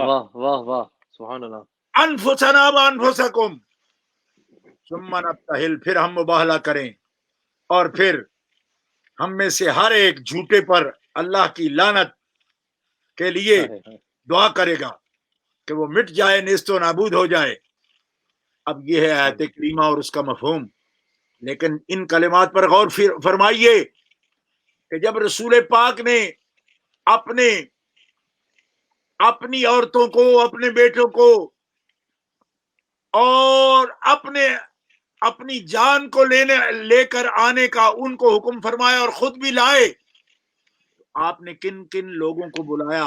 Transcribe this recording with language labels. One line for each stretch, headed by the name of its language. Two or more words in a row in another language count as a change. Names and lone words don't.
Urdu: واہ واہ واہ
Arabic: سبحان اللہ. انفسنا وانفسکم ثم نبتہل،
Urdu: پھر ہم مباہلہ کریں، اور پھر ہم میں سے ہر ایک جھوٹے پر اللہ کی لعنت کے لیے دعا کرے گا کہ وہ مٹ جائے، نیست و نابود ہو جائے. اب یہ ہے آیت کریمہ اور اس کا مفہوم. لیکن ان کلمات پر غور فرمائیے کہ جب رسول پاک نے اپنی عورتوں کو، اپنے بیٹوں کو اور اپنی جان کو لے کر آنے کا ان کو حکم فرمایا اور خود بھی لائے، آپ نے کن کن لوگوں کو بلایا؟